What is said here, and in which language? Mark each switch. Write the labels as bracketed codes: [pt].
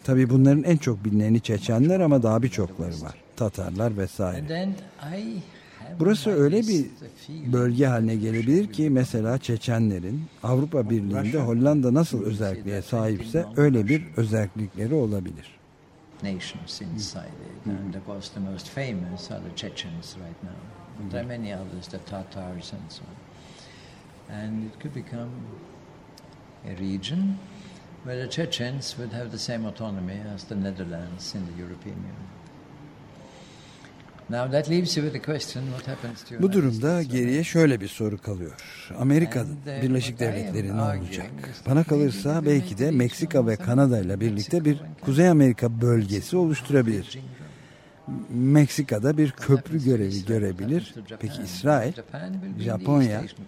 [tr] Tabii bunların en çok bilineni Çeçenler ama daha birçokları var. Tatarlar vesaire. Burası öyle bir bölge haline gelebilir ki mesela Çeçenlerin Avrupa Birliği'nde Hollanda nasıl özelliğe sahipse öyle bir özellikleri olabilir. [en] Nations inside it. And of course the most famous are the Chechens right now. There are many others, the Tatars and so on. And it could become a region where the Chechens would have the same autonomy as the Netherlands in the European Union. Now that leaves you with the question, what happens to you? [tr] Bu durumda geriye şöyle bir soru kalıyor. Amerika Birleşik Devletleri ne olacak? Bana kalırsa belki de Meksika ve Kanada ile birlikte bir Kuzey Amerika bölgesi oluşturabilir. Meksika'da bir köprü görevi görebilir. Peki İsrail, Japonya?